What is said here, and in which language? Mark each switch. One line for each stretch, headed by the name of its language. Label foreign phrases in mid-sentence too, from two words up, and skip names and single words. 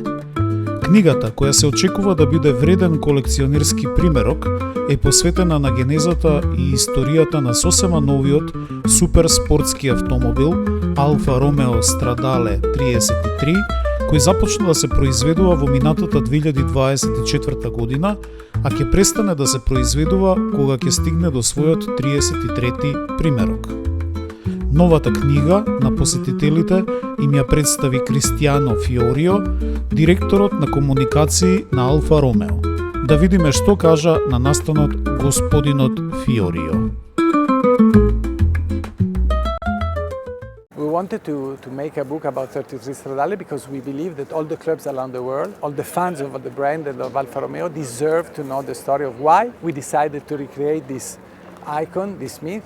Macedonian: Книгата, која се очекува да биде вреден колекционерски примерок, е посветена на генезата и историјата на сосема новиот суперспортски автомобил Алфа Ромео Stradale 33, кој започна да се произведува во минатата 2024 година, а ќе престане да се произведува кога ќе стигне до својот 33-ти примерок. Новата книга на посетителите им ја представи Кристијано Фиорио, директорот на комуникации на Алфа Ромео. Да видиме што кажа на настанот господинот Фиорио.
English: We wanted to make a book about 33 Stradale because we believe that all the clubs around the world, all the fans of the brand and of Alfa Romeo deserve to know the story of why we decided to recreate this icon, this myth.